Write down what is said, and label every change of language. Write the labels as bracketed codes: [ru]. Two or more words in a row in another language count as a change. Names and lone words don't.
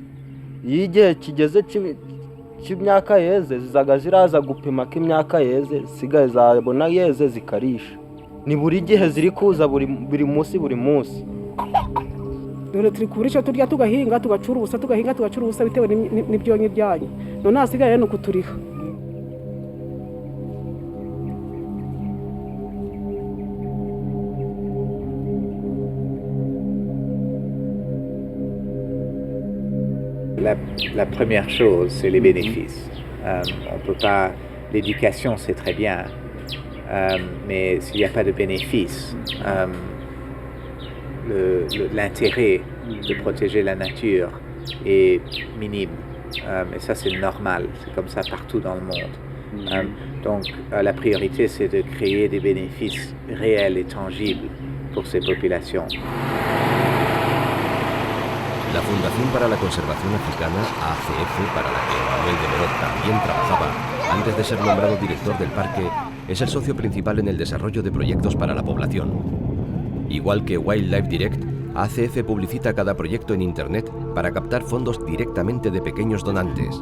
[rw] Iyo igihe kigeze cy'imyaka yeze zizaga ziraza gupima ko imyaka yeze sigaye zabona yeze zikarisha. Ni buri gihe ziri kuza buri munsi. Dore turi kurisha turya tugahinga tugacura ubusa bitewe n'ibyonyi byanyu. None hasigaye no kuturiha. [fr] La première chose, c'est les bénéfices. On peut pas. L'éducation, c'est très bien, mais s'il n'y a pas de bénéfices, l'intérêt de protéger la nature est minime. Et ça, c'est normal. C'est comme ça partout dans le monde. Donc, la priorité, c'est de créer des bénéfices réels et tangibles pour ces populations. [es] La Fundación para la Conservación Africana, ACF, para la que Manuel de Merot también trabajaba antes de ser nombrado director del parque, es el socio principal en el desarrollo de proyectos para la población. Igual que Wildlife Direct, ACF publicita cada proyecto en Internet para captar fondos directamente de pequeños donantes.